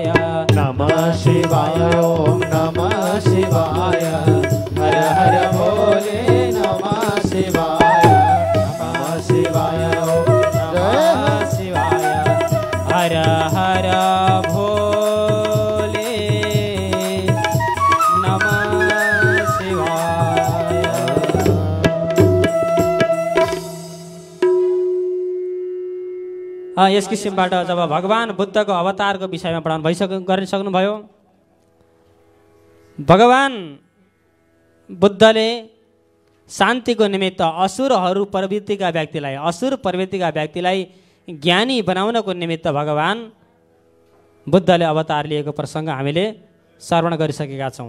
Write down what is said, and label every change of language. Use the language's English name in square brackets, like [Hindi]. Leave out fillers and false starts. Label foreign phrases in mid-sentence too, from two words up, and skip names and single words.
[Sanskrit] नमः शिवाय ओम नमः शिवाय हर हर भोले नमः शिवाय नमः शिवाय ओम नमः शिवाय हर हर भोले नमः शिवाय। [Nepali] यस किसिमबाट जब भगवान बुद्धको अवतारको विषयमा पढाउनु गरिसक्नुभयो, भगवान बुद्धले शान्तिको निमित्त असुर प्रवृत्तिका व्यक्तिलाई ज्ञानी बनाउनको निमित्त भगवान बुद्धले अवतार लिएको प्रसङ्ग हामीले श्रवण गरिसकेका छौँ।